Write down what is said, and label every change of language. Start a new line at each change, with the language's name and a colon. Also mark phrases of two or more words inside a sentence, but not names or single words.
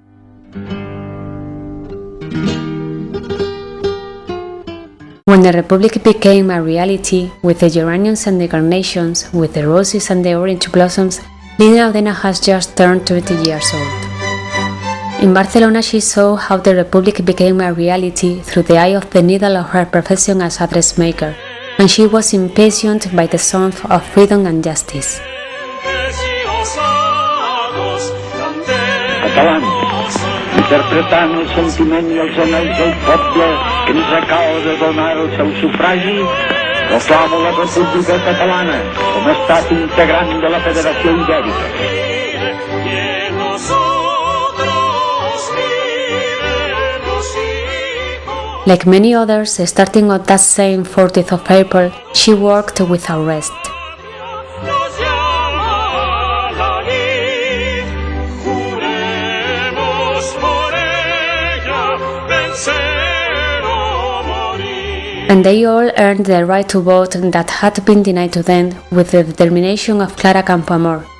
English: When the Republic became a reality, with the geraniums and the carnations, with the roses and the orange blossoms, Lina Odena has just turned 20 years old. In Barcelona, she saw how the Republic became a reality through the eye of the needle of her profession as a dressmaker, and she was impatient by the song of freedom and justice.
Catalan: Catalans, interpretant el sentiment i els anells del poble que ens acaba de donar el seu sufragi, proclamo la República Catalana com a estat integrant de la Federació Ibèrica.
English: Like many others, starting on that same 14th of April, she worked without rest. And they all earned the right to vote that had been denied to them with the determination of Clara Campoamor.